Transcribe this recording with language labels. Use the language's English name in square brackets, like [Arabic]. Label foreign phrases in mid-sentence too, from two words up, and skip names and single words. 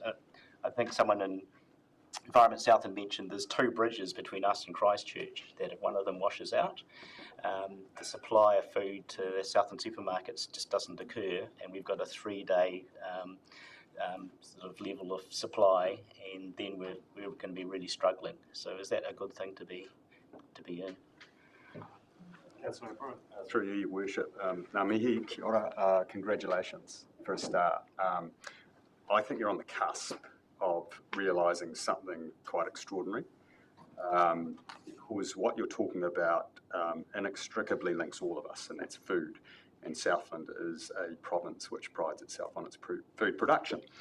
[English] I think someone in Environment Southland mentioned there's 2 bridges between us and Christchurch, that if one of them washes out, the supply of food to the Southland supermarkets just doesn't occur, and we've got a 3-day sort of level of supply, and then we're going to be really struggling. So is that a good thing to be in? Councillor O'Brien. Through you, Your Worship. [Māori] Ngā mihi, kia ora, [English] congratulations for a start. I think you're on the cusp of realising something quite extraordinary, because what you're talking about inextricably links all of us, and that's food. And Southland is a province which prides itself on its food production.